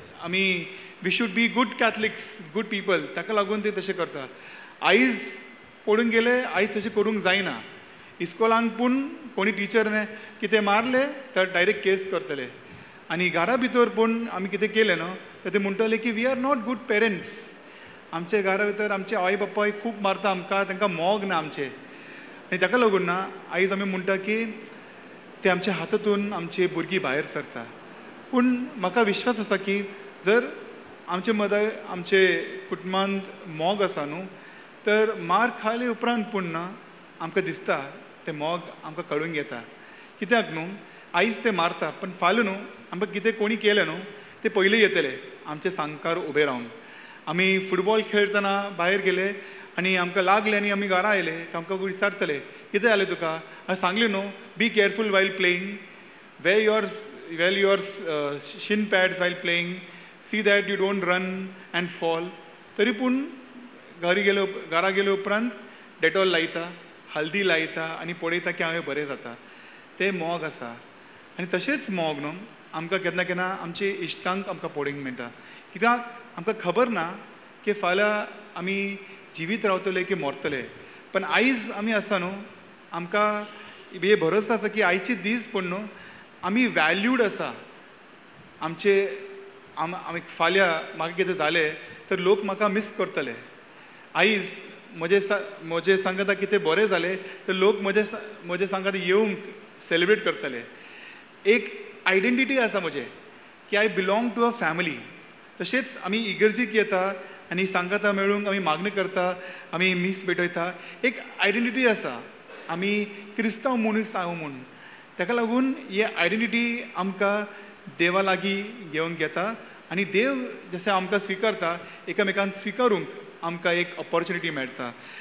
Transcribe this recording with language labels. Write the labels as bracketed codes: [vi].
[gom] आमी [en] we should be good Catholics, good people, [gom] ताका लागून ते तशें करता. आयज पळोवंक गेले आयज तशें करूंक जायना. इस्कॉलांक पूण कोणी टिचरने कितें मारले तर डायरेक्ट केस करतले. आनी घरा भितर पूण आमी कितें केलें न्हू तर ते म्हणटले की [en] We are not good parents. [gom] आमचे घरा भितर आमचे आवय बापाय खूब मारता आमकां, तांकां मोग ना आमचे. आनी ताका लागून ना आयज आमी म्हणटा की ते आमच्या हातांतून आमची भुरगीं भायर सरता. पूण म्हाका विश्वास आसा की जर आमचे कुटुंबांत मोग आसा न्हू तर मार खाले उपरांत पूण ना आमकां दिसता तें मोग आमकां कळून येता. कित्याक न्हू आयज ते मारता पण फाल्यां न्हू आमकां कितें कोणी केलें न्हू ते पयलीं येतले आमचे सांगकार उबे रावन. आमी फुटबॉल खेळटना भायर गेले आनी आमकां लागले आनी आमी घरा आयले तर आमकां विचारतले कितें जालें तुका. हांवें सांगलें न्हू [en] Be careful while playing, wear your shin pads while playing, see that you don't run and fall. [gom] तरी पूण घरा गेले उपरांत डेटॉल लायता, हल्दी लायता आनी पळयता की हांवें बरें जाता. तें मोग आसा. आनी तशेंच मोग न्हू आमकां केन्ना केन्ना आमचे इश्टांक आमकां पळोवंक मेळटा. कित्याक आमकां खबर ना की फाल्यां आमी जिवीत रावतले की मरतले. पण आयज आमी आसा न्हू आमकां हे भरोसा आसा की आयचे दीस पूण न्हू आमी वॅल्यूड आसा. आमी फाल्यां म्हाका कितें जालें तर लोक म्हाका मिस करतले. आयज म्हजे सांगात कितें बरें जालें तर लोक म्हजे सांगात येवंक सेलिब्रेट करतले. एक आयडेंटिटी आसा म्हजे की [en] I belong to a family. [gom] तशेंच आमी इगर्जीक येता आनी सांगाता मेळूंक आमी मागणी करता, आमी मीस भेटयता. एक आयडेंटिटी आसा आमी क्रिस्तांव मनीस आहो म्हूण. ताका लागून ही आयडेंटिटी आमकां देवा लागीं घेवंक येता आनी देव जशें आमकां स्विकारता एकामेकांक स्विकारूंक आमकां एक ऑपॉर्च्युनिटी मेळटा.